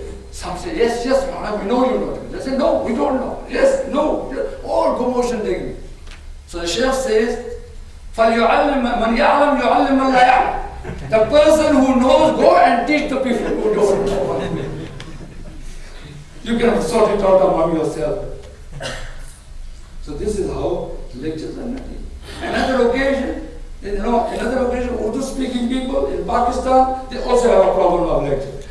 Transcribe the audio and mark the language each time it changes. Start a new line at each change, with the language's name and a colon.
English: Some say, yes, we know you know it. They say, no, we don't know. Yes, no, all commotion taking. So the Shaykh says,
Arabic: فَلْيُعَلِّمْ مَنْ يَعْلَمْ يُعَلِّمْ مَنْ لَا يَعْلَمْ.
English: The person who knows, go and teach the people who don't know. You can sort it out among yourself. So this is how lectures are made. Another occasion, Urdu speaking people in Pakistan, they also have a problem of lecture.